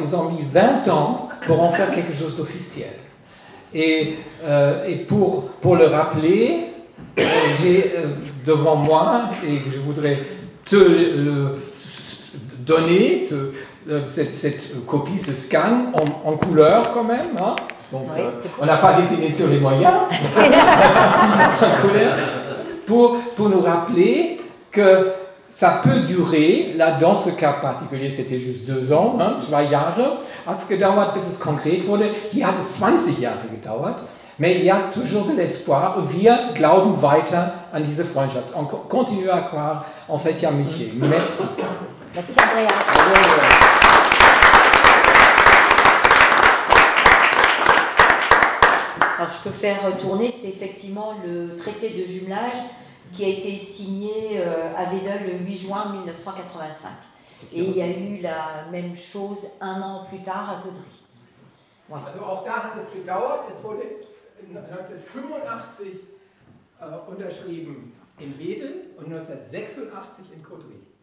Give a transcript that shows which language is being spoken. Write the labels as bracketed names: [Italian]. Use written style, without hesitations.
[French] Ils ont mis 20 ans pour en faire quelque chose d'officiel. Et pour le rappeler, j'ai devant moi, et je voudrais te le donner, cette copie, ce scan en couleur quand même. Hein. Donc, oui, on n'a pas désigné sur les moyens en couleur, pour nous rappeler que ça peut durer, là dans ce cas particulier c'était juste 2 ans, hein, [German] 2 Jahre hat es gedauert, bis es konkret wurde. Hier hat es 20 Jahre gedauert, [French] mais il y a toujours de l'espoir [German] und wir glauben weiter an diese Freundschaft. [French] On continue à croire en cette amitié. Merci. Merci Andreas. Alors je peux faire tourner, c'est effectivement le traité de jumelage qui a été signé à Wedel le 8 juin 1985. Et il y a eu la même chose 1 an plus tard à Caudry. Voilà. [German] Also auch da hat es gedauert, es wurde 1985 unterschrieben in Wedel und 1986 in Caudry.